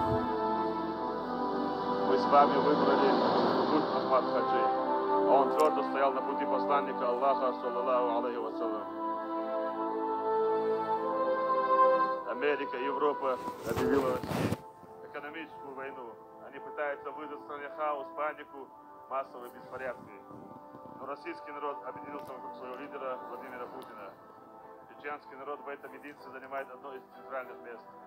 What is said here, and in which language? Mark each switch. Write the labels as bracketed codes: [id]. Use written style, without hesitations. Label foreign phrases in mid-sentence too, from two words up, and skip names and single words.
[ru] Мы с вами выбрали путь Ахмад Хаджи, а он твердо стоял на пути посланника Аллаха, [ar] صلى الله عليه وسلم. [ru] Америка, Европа объявила России экономическую войну. Они пытаются вызвать в стране хаос, панику, массовые беспорядки. Но российский народ объединился вокруг своего лидера Владимира Путина. Чеченский народ в этом единстве занимает одно из центральных мест.